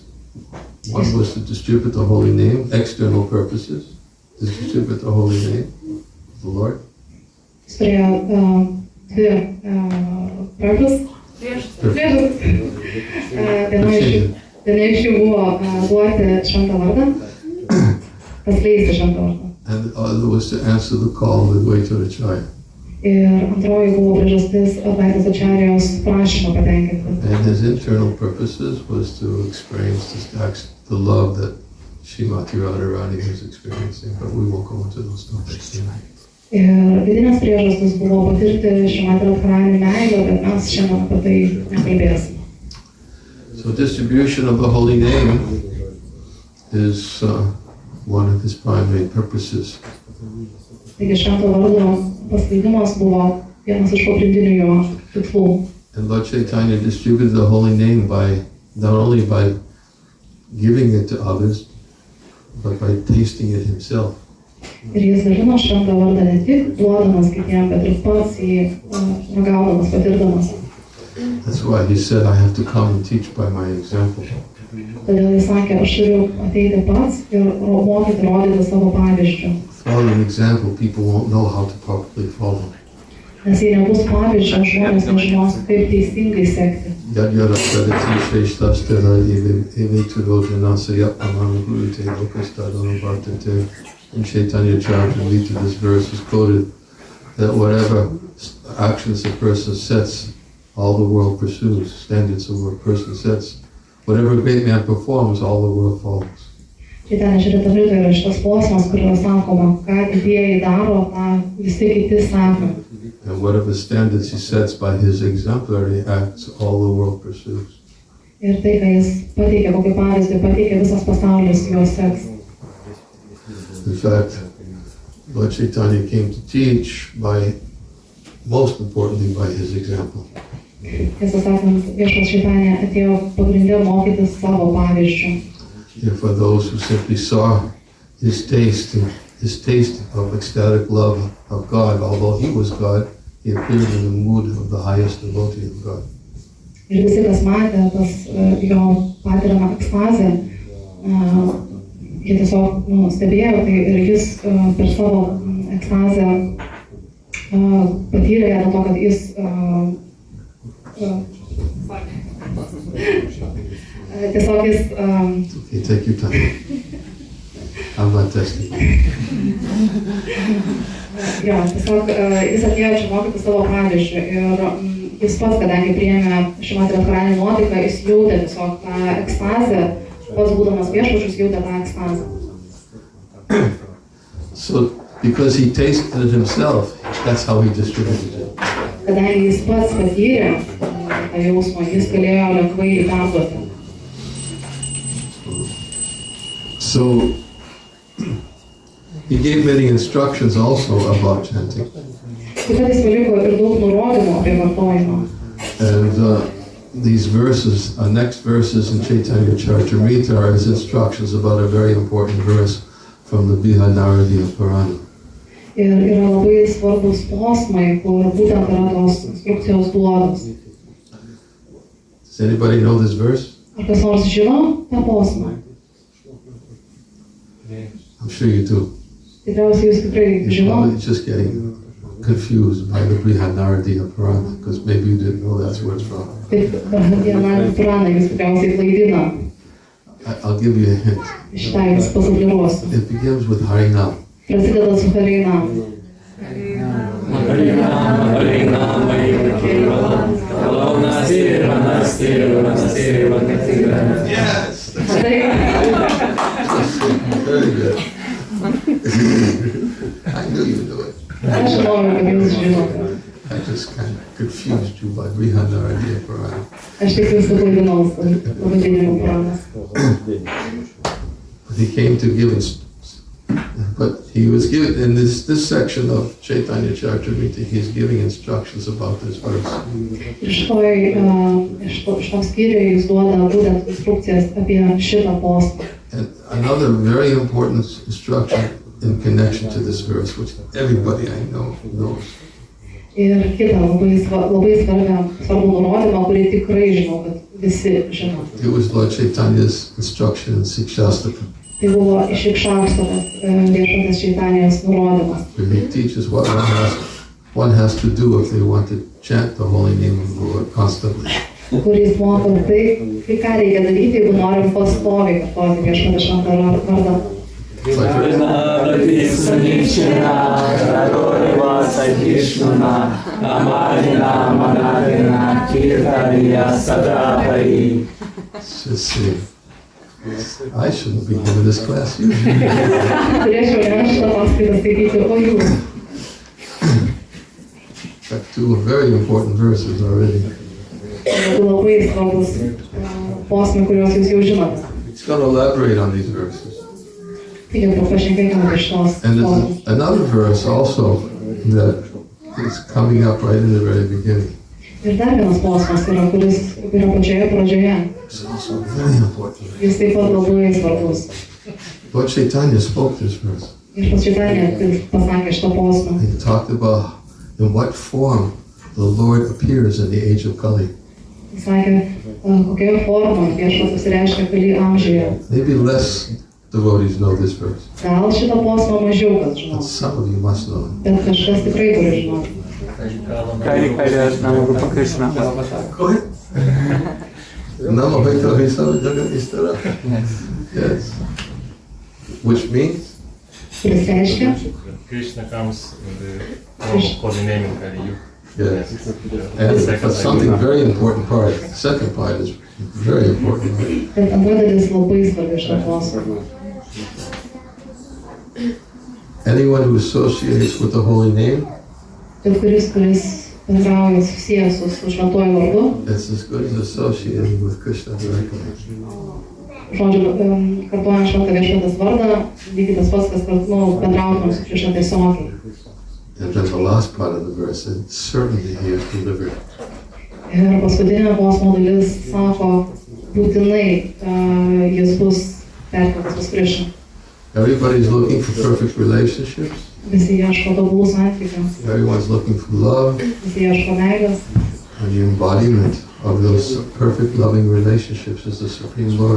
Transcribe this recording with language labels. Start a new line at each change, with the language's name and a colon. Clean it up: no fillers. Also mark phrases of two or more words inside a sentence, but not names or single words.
English: One was to distribute the holy name, external purposes, to distribute the holy name of the Lord.
Lithuanian: Jis turėjo dvi priežastis. Viena iš jų buvo duoti šventą vardą, paskleisti šventą vardą.
English: And the other was to answer the call of Advaita Acharya.
Lithuanian: Ir antroji buvo priežastis Advaitos Ačarijos prašymą patenkinti.
English: And his internal purposes was to experience the love that Srimati Radharani was experiencing, but we won't go into those topics tonight.
Lithuanian: Ir vidinės priežastis buvo patirti Srimati Radharani meilę, bet mes šiandien apie tai nekalbėsime.
English: So distribution of the holy name is one of his primary purposes.
Lithuanian: Taigi švento vardo paskleidimas buvo vienas iš pagrindinių jo tikslų.
English: And Lord Chaitanya distributed the holy name not only by giving it to others, but by tasting it himself.
Lithuanian: Ir jis dalino šventą vardą ne tik duodamas kitiem, bet ir pats jį ragaudamas, patirdamas.
English: That's why he said, I have to come and teach by my example.
Lithuanian: Todėl jis sakė, aš turiu ateiti pats ir mokyti, rodyti savo pavyzdžių.
English: Without an example, people won't know how to properly follow.
Lithuanian: Nes jei nebus pavyzdžio, žmonės nežinos, kaip teisingai sekti.
Sanskrit: Yad yada pradati shreshtastera evetu rojanasa yapamana gurute lokastadana vartate.
English: In Chaitanya Charitamrita, this verse is quoted that whatever actions a person sets all the world pursues. Standards of what a person sets. Whatever a great man performs, all the world follows.
Lithuanian: Čaitanija Čaritamrita yra šitas posmas, kur yra sakoma, ką didieji daro, tą visi kiti sako.
English: And whatever standards he sets by his exemplary acts, all the world pursues.
Lithuanian: Ir tai, ką jis pateikia, kokį pavyzdį pateikia, visas pasaulis juos seks.
English: In fact, Lord Chaitanya came to teach by, most importantly, by his example.
Lithuanian: Tiesą sakant, viešpas Čaitanija atėjo pagrindė mokytis savo pavyzdžių.
English: And for those who simply saw his taste of ecstatic love of God, although he was God, he appeared in the mood of the highest devotee of God.
Lithuanian: Ir visi, kas matė tas jo patiriamą ekstazę, jie tiesiog stebėjo, tai ir jis per savo ekstazę patyrė ją dėl to, kad jis tiesiog jis
English: Okay, take your time. I'm not testing.
Lithuanian: Jo, tiesiog jis atėjo čia mokyti savo pavyzdžių ir jis pats, kadangi priėmė Šrimati Radharani nuotaiką, jis jautė tiesiog tą ekstazę, pats būdamas viešpačius jautė tą ekstazę.
English: So, because he tasted it himself, that's how he distributed it.
Lithuanian: Kadangi jis pats patyrė tą jausmą, jis galėjo lengvai perduoti.
English: So, he gave many instructions also about chanting.
Lithuanian: Taip pat jis paliko ir daug nurodymų apie vartojimą.
English: And these verses, next verses in Chaitanya Charitamrita are his instructions about a very important verse from the Brihadaradiya Purana.
Lithuanian: Ir yra labai svarbus posmai, kur būtent yra tos instrukcijos duotos.
English: Does anybody know this verse?
Lithuanian: Ar kas nors žino tą posmą?
English: I'm sure you do.
Lithuanian: Tikriausiai jūs tikrai
English: You're
Lithuanian: žino.
English: probably just getting confused by the Brihadaradiya Purana, because maybe you didn't know that's where it's from.
Lithuanian: Taip, Brihadaradiya Purana jūs tikriausiai klaidina.
English: I'll give you a hint.
Lithuanian: Šitą jums pasufliruosiu.
English: It begins with Harinam.
Lithuanian: Prasideda su Harinam.
English: Yes!
Lithuanian: Tai
English: Very good. I knew you knew it.
Lithuanian: aš žinojau, kad jūs žinote.
English: I just kind of confused you by Brihadaradiya Purana.
Lithuanian: Aš tik jūs suklaidinau su pavadinimu Puranas.
English: But he came to give us, but he was given, in this section of Chaitanya Charitamrita, he's giving instructions about this verse.
Lithuanian: Ir šitam skyriui jis duoda būtent instrukcijas apie šitą postą.
English: And another very important instruction in connection to this verse, which everybody I know knows.
Lithuanian: Ir kitą labai svarbų nurodymą, kurį tikrai žinau, kad visi žino.
English: It was Lord Chaitanya's instruction in Sikshastaka.
Lithuanian: Tai buvo iš Ikšakštavos viešpatės Čaitanijos nurodymas.
English: Where he teaches what one has to do if they want to chant the holy name of the Lord constantly.
Lithuanian: Kuris moko tai, ką reikia daryti, jeigu norim pastoviai kartoti viešpatės šventą vardą.
English: Just say, I shouldn't be giving this class usually.
Lithuanian: Turėčiau ne šitą paskaitą skaityti, o jūs.
English: Got two very important verses already.
Lithuanian: Labai svarbus posmai, kuriuos jūs jau žinote.
English: He's going to elaborate on these verses.
Lithuanian: Taigi, pašnekėkime apie šitos
English: And
Lithuanian: posmus.
English: there's another verse also that is coming up right in the very beginning.
Lithuanian: Ir dar vienas posmas yra, kuris yra pačioje pradžioje.
English: It's also very important.
Lithuanian: Jis taip pat labai svarbus.
English: Lord Chaitanya spoke this verse.
Lithuanian: Ir pats Čaitanija pasakė šitą posmą.
English: He talked about in what form the Lord appears in the age of Kali.
Lithuanian: Jis sakė, kokioje formoje viešpats pasireiškia Kali amžiuje.
English: Maybe less devotees know this verse,
Lithuanian: Gal šitą posmą mažiau kas
English: but
Lithuanian: žino,
English: some of you must know it.
Lithuanian: bet kažkas tikrai turi žinoti.
English: Go ahead.
Sanskrit: Namo Bhakta Vaisnava Jagat Istara.
English: Yes. Which means
Lithuanian: Kuris reiškia,
English: Krishna comes with the form of holy name in Kali Yuga. Yes. And but something very important part. The second part is very important.
Lithuanian: Bet antra dalis labai svarbi šio klausimo.
English: Anyone who associates with the holy name,
Lithuanian: Bet kuris bendrauja susijęs su šventuoju vardu,
English: it's as good as associating with Krishna directly.
Lithuanian: žodžiu, kartuojant šventą viešpatės vardą, lygiai tas pats, kas bendrautum su Krišna tiesiogiai.
English: And then the last part of the verse says, certainly he is delivered.
Lithuanian: Ir paskutinė posmo dalis sako, būtinai jis bus perkeltas pas Krišną.
English: Everybody's looking for perfect relationships.
Lithuanian: Visi ieško tobulų santykių,
English: Everyone's looking for love.
Lithuanian: visi ieško meilės.
English: And the embodiment of those perfect loving relationships is the Supreme Lord.